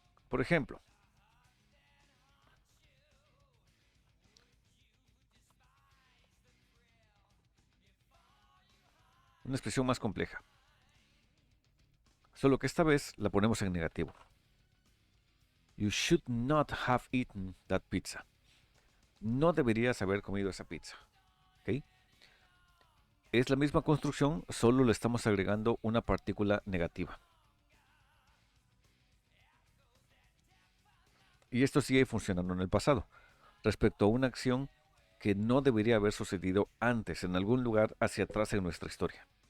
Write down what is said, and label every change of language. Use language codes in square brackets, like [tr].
[es] Por ejemplo, una expresión más compleja. Solo que esta vez la ponemos en negativo. [en] You should not have eaten that pizza. [es] No deberías haber comido esa pizza. ¿Ok? Es la misma construcción, solo le estamos agregando una partícula negativa. Y esto sigue funcionando en el pasado, respecto a una acción que no debería haber sucedido antes, en algún lugar hacia atrás en nuestra historia.